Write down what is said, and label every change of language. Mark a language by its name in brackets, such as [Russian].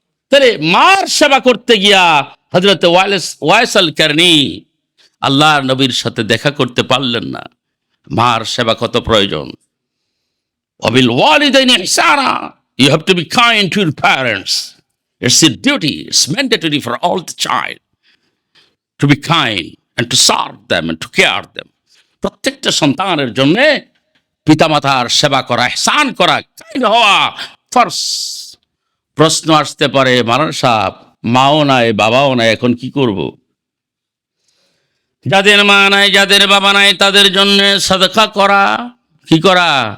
[Bangla] তাহলে মার সেবা করতে গিয়া হযরত ওয়াইস কারনী আল্লাহর নবীর সাথে দেখা করতে পারলেন না। মার সেবা কত প্রয়োজন। [Arabic] ওয়াবিল ওয়ালিদাইনি ইহসানা, [English] you have to be kind to your parents. It's a duty, it's mandatory for all the child to be kind and to serve them and to care them. [Bangla] প্রত্যেকটা সন্তানের জন্য পিতামাতার সেবা করা, ইহসান করা, কাইন্ড হওয়া ফার্স্ট। প্রশ্ন আসতে পারে, মারান সাহেব মাও নাই বাবাও নাই, এখন কি করব? যাদের মা নাই যাদের বাবা নাই তাদের জন্য সাদকা করা। কি করা?